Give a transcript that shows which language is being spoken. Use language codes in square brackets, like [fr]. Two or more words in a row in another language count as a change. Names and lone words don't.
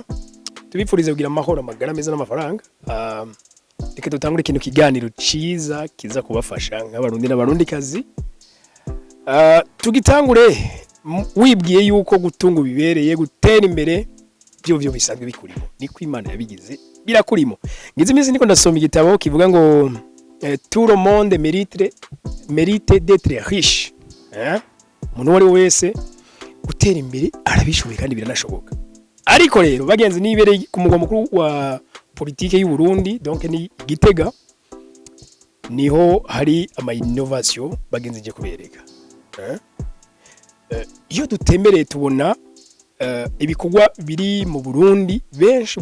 [rn] Tubipfurize kugira amahoro amagara meza n'amafaranga. Reka dutangure ikintu kiganiro ciza kiza kubafasha nk'abarundi n'abarundikazi. Tugitangure wibwiye yuko gutunga bibereye gutera imbere byo bisanzwe bikurimo. Niko Imana yabigize birakurimo. Ngize iminsi niko ndasoma igitabo kivuga ngo [fr] tout le monde mérite d'être riche. [rn] Umuntu wari wese gutera imbere arabishoboye kandi biranashoboka ariko rero bagenzi nibereye ku mugwa mukuru wa politique y'u Burundi donc ni Gitega niho hari ama innovation bagenzi je kubereka iyo dutembereye tubona ibikorwa biri mu Burundi benshi